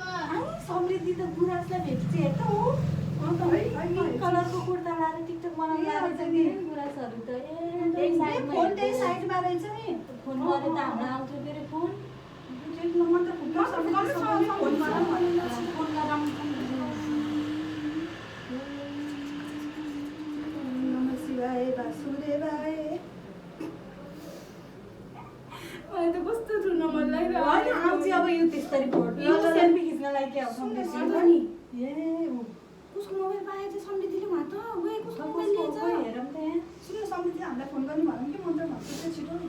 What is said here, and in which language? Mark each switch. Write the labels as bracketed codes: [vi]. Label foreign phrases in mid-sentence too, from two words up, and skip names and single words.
[ne] समृद्धि त गुराँसलाई भेट्छ हेर्छ हो। कलरको कुर्ता लगाएर टिकटक बनाउनु लागेको छ नि गुराँसहरू त। फोन त्यही साइडमा रहेछ नि। फोन गरे त हाम्रो आउँथ्यो फेरि फोन। मन्त्र फुक्न फोन गरौँ [sa] नमः शिवाय वासुदेवाय। [ne] मलाई त कस्तो रुन मन लाग्यो। होइन आउँछ अब यो त्यस्तरी फोटो यो सेल्फी खिच्नलाई के आउँछ सुन्नु नि। ए उसको मोबाइल पाएछ समृद्धिले उहाँ त वे कसको मोबाइल लिएछ? हेरौँ त यहाँ। सुन्नु समृद्धि हामीलाई फोन गर्ने भनौँ कि मन्त्र भन्छ चाहिँ छिटो हुन्छ।